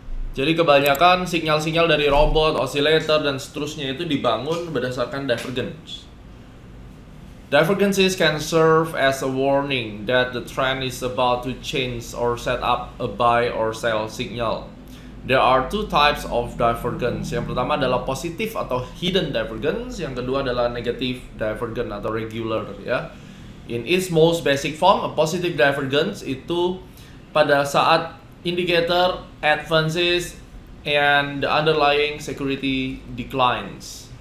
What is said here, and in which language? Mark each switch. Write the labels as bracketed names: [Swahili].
[Indonesian] Jadi kebanyakan sinyal-sinyal dari robot, oscillator, dan seterusnya itu dibangun berdasarkan divergence. [English] Divergences can serve as a warning that the trend is about to change or set up a buy or sell signal. There are two types of divergence. [Indonesian] Yang pertama adalah positif atau hidden divergence, yang kedua adalah negative divergence atau regular ya. [English] In its most basic form, a positive divergence [Indonesian] itu pada saat [English] indicator advances and the underlying security declines.